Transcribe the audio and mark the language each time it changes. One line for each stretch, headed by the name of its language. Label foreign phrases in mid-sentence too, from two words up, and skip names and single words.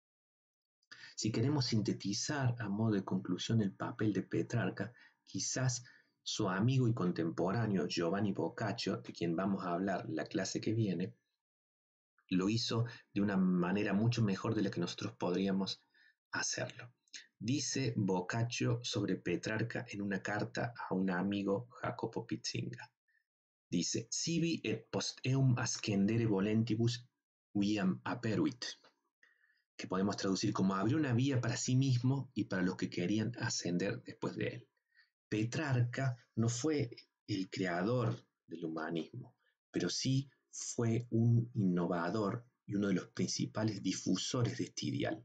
Spanish: Si queremos sintetizar a modo de conclusión el papel de Petrarca, quizás su amigo y contemporáneo Giovanni Boccaccio, de quien vamos a hablar la clase que viene, lo hizo de una manera mucho mejor de la que nosotros podríamos hacerlo. Dice Boccaccio sobre Petrarca en una carta a un amigo, Jacopo Pizzingha. Dice:
Latin: "Sibi et post eum ascendere volentibus viam aperuit",
Spanish: que podemos traducir como abrió una vía para sí mismo y para los que querían ascender después de él. Petrarca no fue el creador del humanismo, pero sí fue un innovador y uno de los principales difusores de este ideal.